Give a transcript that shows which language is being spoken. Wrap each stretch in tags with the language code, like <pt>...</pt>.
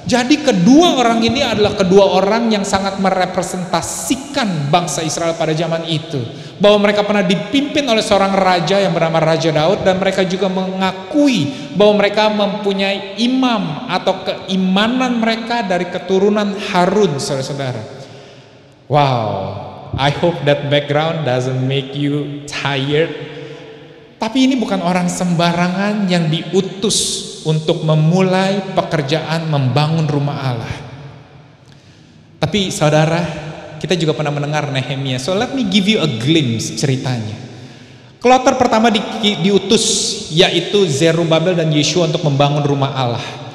<id>Jadi kedua orang ini adalah kedua orang yang sangat merepresentasikan bangsa Israel pada zaman itu. Bahwa mereka pernah dipimpin oleh seorang raja yang bernama Raja Daud, dan mereka juga mengakui bahwa mereka mempunyai imam atau keimanan mereka dari keturunan Harun, saudara-saudara.</id> <en>Wow, I hope that background doesn't make you tired.</en> <id>Tapi ini bukan orang sembarangan yang diutus untuk memulai pekerjaan membangun rumah Allah. Tapi saudara, kita juga pernah mendengar Nehemia.</id> <en>So let me give you a glimpse</en> <id>ceritanya. Kloter pertama diutus, yaitu Zerubabel dan Yeshua, untuk membangun rumah Allah.</id>